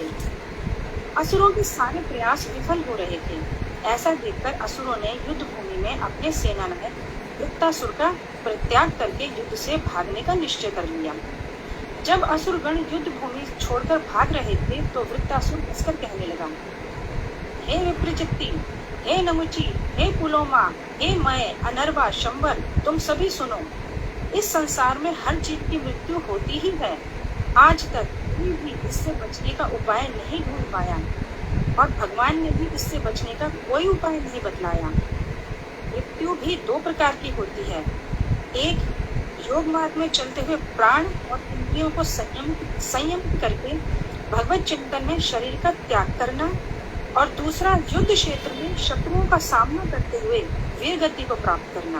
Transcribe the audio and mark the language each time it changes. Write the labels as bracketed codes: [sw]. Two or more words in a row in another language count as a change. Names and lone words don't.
[hi] असुरों के सारे प्रयास विफल हो रहे थे। ऐसा देखकर असुरों ने युद्ध भूमि में अपने सेनानायक वृत्तासुर का परित्याग करके युद्ध से भागने का निश्चय कर लिया। जब असुरगण युद्ध भूमि छोड़कर भाग रहे थे तो वृत्तासुर हंसकर कहने लगा, हे विप्रचित्ति, हे नमुची, हे पुलोमा, हे मय, अनर्वा, शंबर, तुम सभी सुनो। इस संसार में हर जीव की मृत्यु होती ही है। आज तक कोई भी इससे बचने का उपाय नहीं ढूंढ पाया और भगवान ने भी इससे बचने का कोई उपाय नहीं बतलाया। मृत्यु भी दो प्रकार की होती है। एक, योग मार्ग में चलते हुए प्राण और इंद्रियों को संयम करके भगवत चिंतन में शरीर का त्याग करना, और दूसरा युद्ध क्षेत्र में शत्रुओं का सामना करते हुए वीर गति को प्राप्त करना।